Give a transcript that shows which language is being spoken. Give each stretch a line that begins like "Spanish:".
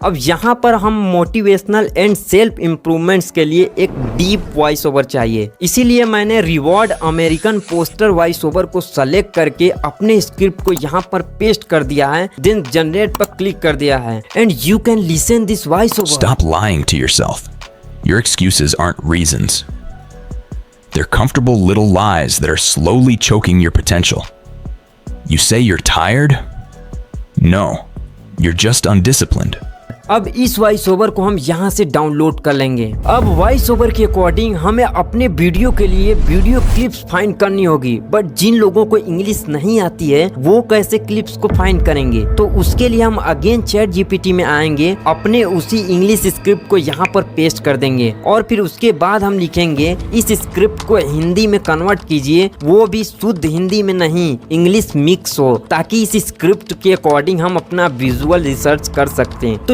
Hindi: अब यहाँ पर हम मोटिवेशनल एंड सेल्फ इम्प्रूवमेंट्स के लिए एक डीप वॉइस ओवर चाहिए, इसीलिए मैंने reward American poster voice over को सेलेक्ट करके अपने स्क्रिप्ट को यहाँ पर पेस्ट कर दिया है।
English: then generate
Hindi: पर क्लिक कर दिया है
English: And you can listen this voice over. Stop lying to yourself. Your excuses aren't reasons. They're comfortable little lies that are slowly choking your potential. You say you're tired? No, you're just undisciplined.
Hindi: अब इस voice over को हम यहाँ से download कर लेंगे। अब voice over के अकॉर्डिंग हमें अपने वीडियो के लिए वीडियो क्लिप्स फाइंड करनी होगी, बट जिन लोगों को इंग्लिश नहीं आती है वो कैसे क्लिप्स को फाइंड करेंगे? तो उसके लिए हम अगेन चैट जीपीटी में आएंगे, अपने उसी इंग्लिश स्क्रिप्ट को यहाँ पर पेस्ट कर देंगे और फिर उसके बाद हम लिखेंगे इस स्क्रिप्ट को हिंदी में कन्वर्ट कीजिए, वो भी शुद्ध हिंदी में नहीं, इंग्लिश मिक्स हो, ताकि इस स्क्रिप्ट के अकॉर्डिंग हम अपना विजुअल रिसर्च कर सकते हैं।